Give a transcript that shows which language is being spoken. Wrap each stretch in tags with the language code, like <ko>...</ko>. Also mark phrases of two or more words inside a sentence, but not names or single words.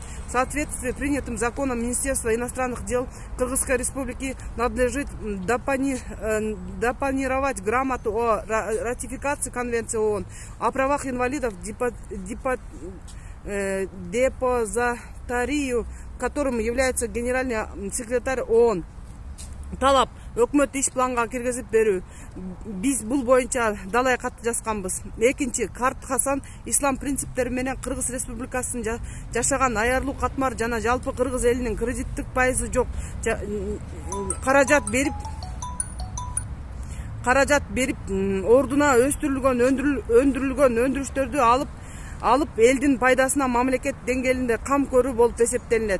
<ru>В соответствии с принятым законом Министерства иностранных дел Кыргызской республики надлежит депонировать грамоту о ратификации Конвенции ООН о правах инвалидов депозитарию, которым является генеральный секретарь ООН.</ru> <ky>Талап өкмөт иш планга киргизип берүү. Биз бул боюнча далай кат жазганбыз. Экинчи, Карт Хасан ислам принциптери менен Кыргыз Республикасынын жашаган аярлуу катмар жана жалпы кыргыз элинин кредиттик пайызы жок каражат берип ордуна өндүрүлгөн өндүрүштөрдү алып элдин пайдасына мамлекет деңгээлинде кам көрүү болуп эсептелинет.</ky>